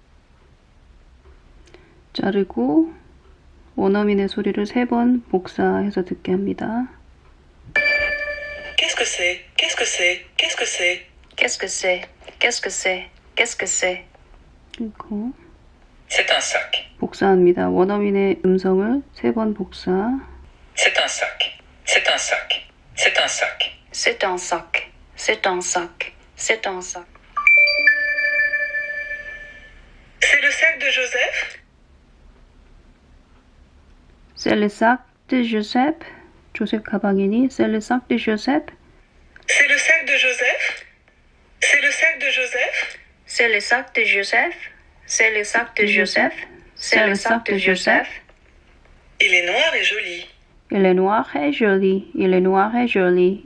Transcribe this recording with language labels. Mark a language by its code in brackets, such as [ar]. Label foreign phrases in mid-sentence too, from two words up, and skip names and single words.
[ko] 자르고 원어민의 소리를 3번 복사해서 듣게 합니다. [fr] Qu'est-ce que c'est? Qu'est-ce que c'est? Qu'est-ce que c'est? Qu'est-ce que c'est? Qu'est-ce que c'est? Qu'est-ce que c'est? [ko] 그리고 [fr] C'est un sac. [ko] 복사합니다. 원어민의 음성을 3번 복사. [fr] C'est un sac. C'est un sac. C'est un sac. C'est un sac. C'est un sac. C'est un sac. C'est le sac de Joseph? C'est le sac de Joseph. [ko] 조셉 가방이니? [fr] C'est le sac de Joseph. C'est le sac de Joseph? C'est le sac de Joseph? C'est le sac de Joseph. C'est le sac de Joseph. C'est le sac de Joseph. Il est noir et joli. Il est noir et joli. Il est noir et joli.